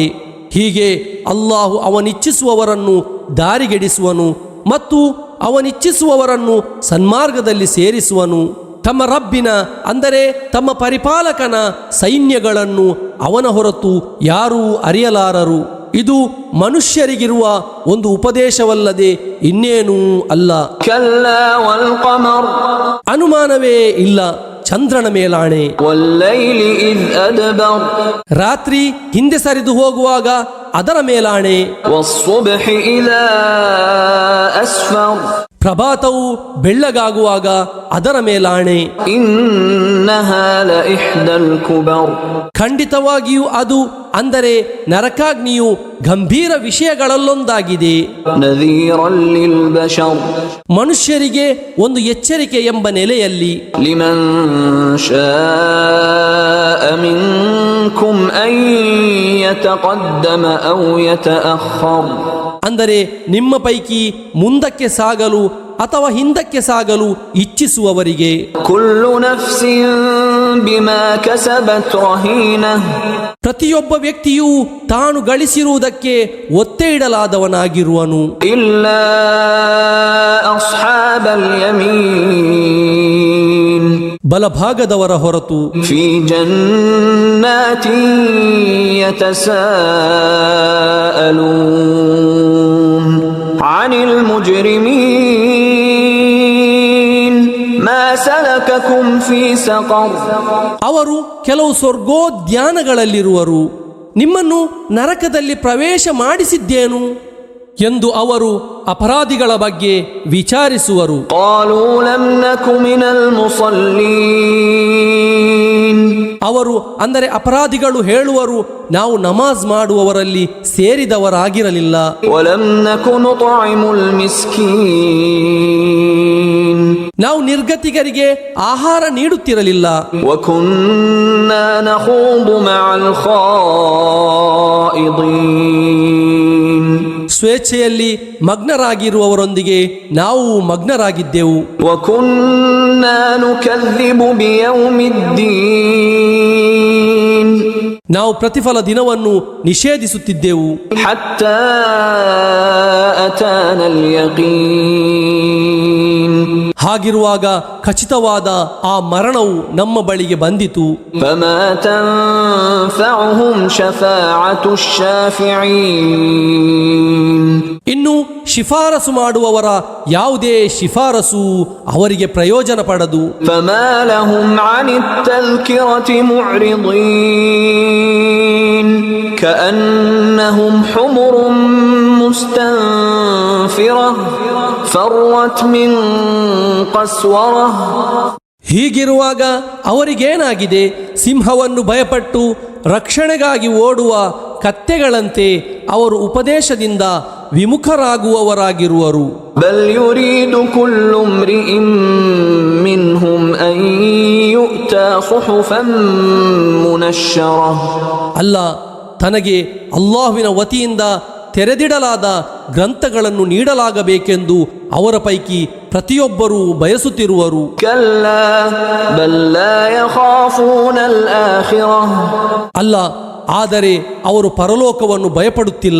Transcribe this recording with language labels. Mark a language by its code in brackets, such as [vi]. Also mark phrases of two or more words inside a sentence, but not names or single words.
[kn] ಹೀಗೆ ಅಲ್ಲಾಹು ಅವನಿಚ್ಛಿಸುವವರನ್ನು ದಾರಿಗೆಡಿಸುವನು ಮತ್ತು ಅವನಿಚ್ಛಿಸುವವರನ್ನು ಸನ್ಮಾರ್ಗದಲ್ಲಿ ಸೇರಿಸುವನು. ತಮ್ಮ ರಬ್ಬಿನ ಅಂದರೆ ತಮ್ಮ ಪರಿಪಾಲಕನ ಸೈನ್ಯಗಳನ್ನು ಅವನ ಹೊರತು ಯಾರೂ ಅರಿಯಲಾರರು. ಇದು ಮನುಷ್ಯರಿಗಿರುವ ಒಂದು ಉಪದೇಶವಲ್ಲದೆ ಇನ್ನೇನೂ ಅಲ್ಲ. [ar] كلا والقمر [kn] ಅನುಮಾನವೇ ಇಲ್ಲ, ಚಂದ್ರನ ಮೇಲಾಣೆ. [ar] والليل إذ أدبر [kn] ರಾತ್ರಿ ಹಿಂದೆ ಸರಿದು ಹೋಗುವಾಗ ಅದರ ಮೇಲಾಣೆ. [ar] والصبح إذا أسفر [kn] ಪ್ರಭಾತವು ಬೆಳ್ಳಗಾಗುವಾಗ ಅದರ ಮೇಲಾಣೆ. [ar] إنها لإحدى الكبر [kn] ಖಂಡಿತವಾಗಿಯೂ ಅದು ಅಂದರೆ ನರಕಾಗ್ನಿಯು ಗಂಭೀರ ವಿಷಯಗಳಲ್ಲೊಂದಾಗಿದೆ. [ar] نذيرا للبشر [kn] ಮನುಷ್ಯರಿಗೆ ಒಂದು ಎಚ್ಚರಿಕೆ ಎಂಬ ನೆಲೆಯಲ್ಲಿ. [ar] لمن شاء منكم أن يتقدم أو يتأخر [kn] ಅಂದರೆ ನಿಮ್ಮ ಪೈಕಿ ಮುಂದಕ್ಕೆ ಸಾಗಲು ಅಥವಾ ಹಿಂದಕ್ಕೆ ಸಾಗಲು ಇಚ್ಛಿಸುವವರಿಗೆ. [ar] كل نفس بما كسبت رهينة [kn] ಪ್ರತಿಯೊಬ್ಬ ವ್ಯಕ್ತಿಯೂ ತಾನು ಗಳಿಸಿರುವುದಕ್ಕೆ ಒತ್ತೆ ಇಡಲಾದವನಾಗಿರುವನು. [ar] إلا أصحاب اليمين [kn] ಬಲಭಾಗದವರ ಹೊರತು. [ar] في جنات يتساءلون عن المجرمين ما سلككم في سقر [kn] ಅವರು ಕೆಲವು ಸ್ವರ್ಗೋದ್ಯಾನಗಳಲ್ಲಿರುವರು, ನಿಮ್ಮನ್ನು ನರಕದಲ್ಲಿ ಪ್ರವೇಶ ಮಾಡಿಸಿದ್ದೇನು ಎಂದು ಅವರು ಅಪರಾಧಿಗಳ ಬಗ್ಗೆ ವಿಚಾರಿಸುವರು. [ar] قالوا لم نك من المصلين [kn] ಅವರು ಅಂದರೆ ಅಪರಾಧಿಗಳು ಹೇಳುವರು, ನಾವು ನಮಾಜ್ ಮಾಡುವವರಲ್ಲಿ ಸೇರಿದವರಾಗಿರಲಿಲ್ಲ. [ar] ولم نك نطعم المسكين [kn] ನಾವು ನಿರ್ಗತಿಗರಿಗೆ ಆಹಾರ ನೀಡುತ್ತಿರಲಿಲ್ಲ. [ar] وكنا نخوض مع الخائضين [kn] ಸ್ವೇಚ್ಛೆಯಲ್ಲಿ ಮಗ್ನರಾಗಿರುವವರೊಂದಿಗೆ ನಾವು ಮಗ್ನರಾಗಿದ್ದೆವು. [ar] وكنا نكذب بيوم الدين [kn] ನಾವು ಪ್ರತಿಫಲ ದಿನವನ್ನು ನಿಷೇಧಿಸುತ್ತಿದ್ದೆವು. [ar] حتى أتانا اليقين [kn] ಹಾಗಿರುವಾಗ ಖಚಿತವಾದ ಆ ಮರಣವು ನಮ್ಮ ಬಳಿಗೆ ಬಂದಿತು. [ar] فما تنفعهم شفاعة الشافعين [kn] ಇನ್ನು ಶಿಫಾರಸು ಮಾಡುವವರ ಯಾವುದೇ ಶಿಫಾರಸು ಅವರಿಗೆ ಪ್ರಯೋಜನ ಪಡದು. [ar] فما لهم عن التذكرة معرضين كأنهم حمر مستنفرة فرت من قسورة [kn] ಹೀಗಿರುವಾಗ ಅವರಿಗೇನಾಗಿದೆ? ಸಿಂಹವನ್ನು ಭಯಪಟ್ಟು ರಕ್ಷಣೆಗಾಗಿ ಓಡುವ ಕತ್ತೆಗಳಂತೆ ಅವರು ಉಪದೇಶದಿಂದ ವಿಮುಖರಾಗುವವರಾಗಿರುವರು. [ar] بل يريد كل امرئ منهم أن يؤتى صحفا منشرة [kn] ಅಲ್ಲ, ತನಗೆ ಅಲ್ಲಾಹುವಿನ ವತಿಯಿಂದ ತೆರೆದಿಡಲಾದ ಗ್ರಂಥಗಳನ್ನು ನೀಡಲಾಗಬೇಕೆಂದು ಅವರ ಪೈಕಿ ಪ್ರತಿಯೊಬ್ಬರೂ ಬಯಸುತ್ತಿರುವರು. [ar] كلا بل لا يخافون الآخرة [kn] ಅಲ್ಲ, ಆದರೆ ಅವರು ಪರಲೋಕವನ್ನು ಭಯಪಡುತ್ತಿಲ್ಲ.